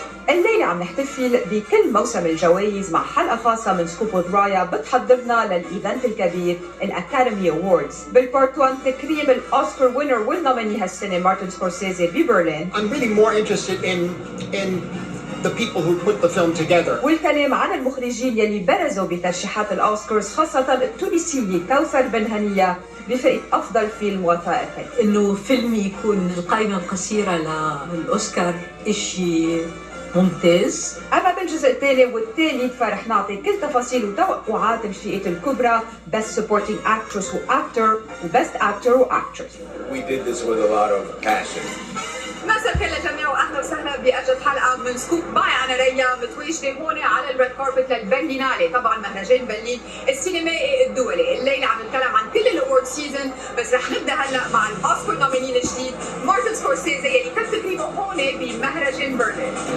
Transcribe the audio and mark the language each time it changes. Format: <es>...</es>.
<ar>الليلة عم نحتفل بكل موسم الجوائز مع حلقة خاصة من سكوب وذ رايا بتحضرنا للإيفنت الكبير الأكاديمي أووردز. بالبارت 1 تكريم الأوسكار وينر والنوميني هالسنة مارتن سكورسيزي ببرلين.</ar> <en>I'm really more interested in the people who put the film together.</en> <ar>والكلام عن المخرجين يلي برزوا بترشيحات الأوسكارز خاصة التونسية كوثر بن هنية بفئة أفضل فيلم وثائقي. إنه فيلم يكون القائمة القصيرة للأوسكار إشي ممتاز. أما بالجزء الثاني والثالث فرح نعطي كل تفاصيل وتوقعات الفئات الكبرى Best Supporting Actress وActor وBest Actor وActress.</ar> <en>We did this with a lot of passion.</en> <ar>مساء الخير للجميع واهلا وسهلا باجد حلقه من سكوب معي انا ريا متواجده هون على الريد كاربت للبرلينالي، طبعا مهرجان برلين السينمائي الدولي. الليله عم نتكلم عن كل الاورد سيزون، بس رح نبدا هلا مع الاوسكار نوميني الجديد مارتن سكورسيزي يلي تم تكريمه هون بمهرجان برلين.</ar>